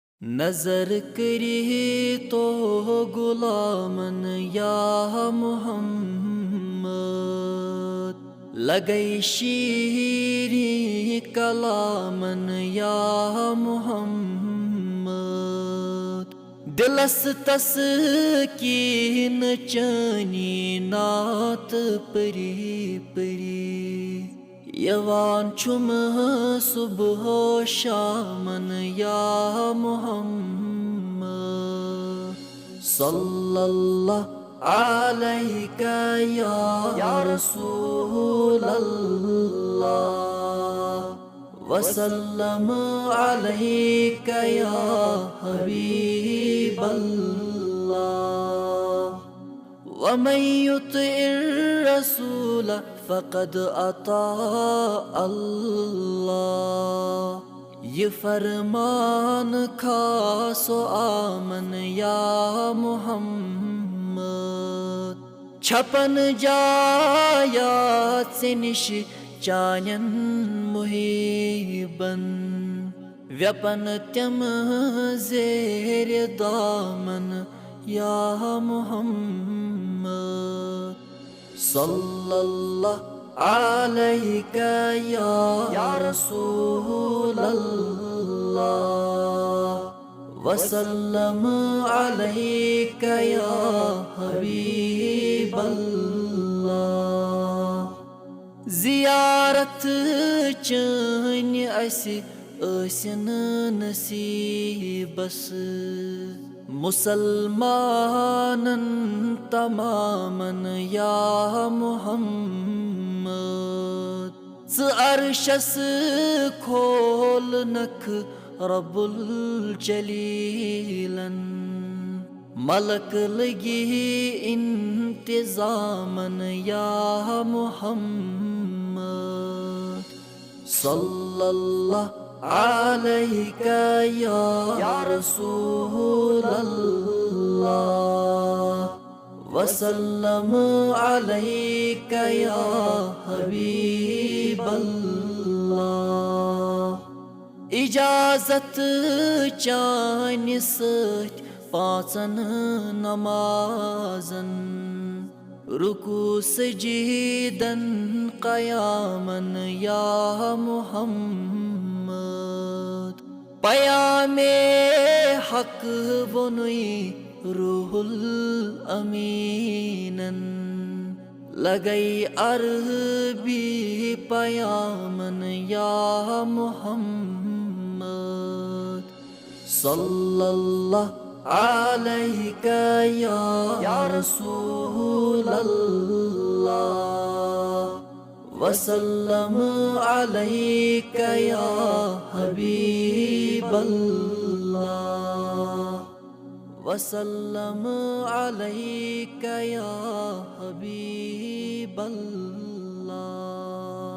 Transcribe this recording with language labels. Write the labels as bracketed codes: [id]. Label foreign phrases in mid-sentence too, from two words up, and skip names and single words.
[ks] نظر کری تو غلامن یا محمد، لگئی شیریں کلامن یا محمد، دلس تسکین چانی نات پری پری، یوان چھم صبح و شامن یا محمد، [ar] صلی اللہ علیک یا رسول اللہ، وسلم علیک یا حبیب اللہ، ومن یطع الرسول فقد اطاع اللہ، [ks] یہ فرمان خاص و آمن یا محمد، چھپن جایات سے نش چانین محبن، ویپن تم زیر دامن یا محمد، [ar] صلی اللہ علیک یا رسول اللہ، وسلم علیک یا حبیب اللہ، [ks] زیارت چٲنۍ اَسہِ ٲسِن نصیٖبس، مسلمانن تمامن یا محمد، ژٕ عرشس کھولنکھ رب الجلیلن، ملک لگی انتظامن یا محمد، [ar] صلی اللہ علیک یا رسول اللہ، وسلم علیک یا حبیب [ks] اللہ، اجازت چانہِ سۭتۍ پانژن نمازن، رکوع سجیدن قیامن یا محمد، پیام حق وونُے روح الامینن، لگئی عربی پیامن یا [ar] محمد، صلی اللہ علیک یا رسول اللہ، وسلم علیک یا حبیب اللہ، وسلم علیک یا حبیب اللہ۔